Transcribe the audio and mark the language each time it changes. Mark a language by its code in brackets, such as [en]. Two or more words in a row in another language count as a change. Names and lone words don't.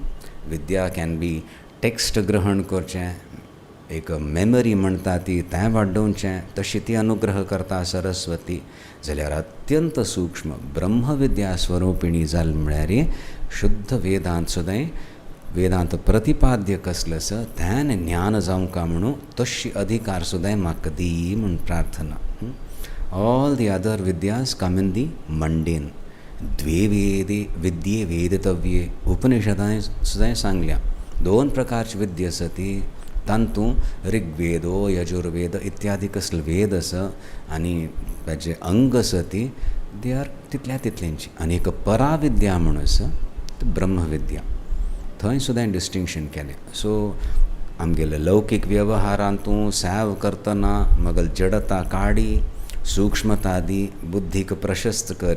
[kok] विद्या [en] can be text [kok] ग्रहण करचें, एक मेमरी म्हणटा ती तें वाडोवचें, तशी ती अनुग्रह करता सरस्वती. जाल्यार अत्यंत सूक्ष्म ब्रह्म विद्या स्वरूपिणी जाल म्हळ्यार शुद्ध वेदांत सुद्दां वेदांत प्रतिपाद्य कसलें आसा तें ज्ञान जावंका म्हणून तशी अधिकार सुद्दां म्हाका दी म्हूण प्रार्थना. [en] All the other vidyas come in the mundane. [sa] द्वे विद्ये वेदितव्ये. [kok] उपनिषदांनी सुद्दां सांगल्या 2 प्रकारची विद्या आसा ती. तांतूं ऋग्वेदो यजुर्वेद इत्यादी कसले वेद आसा आनी ताजे अंग आसा ती [en] they are [kok] तितल्यांची. आनी एक पराविद्या म्हणून आसा ती ब्रह्मविद्या. थंय सुद्दां डिस्टिंक्शन केलें. सो आमगेले लौकीक वेवहारांतूं सेव करतना मगल जडता काडी, सूक्ष्मता दी, बुद्धीक प्रशस्त करी.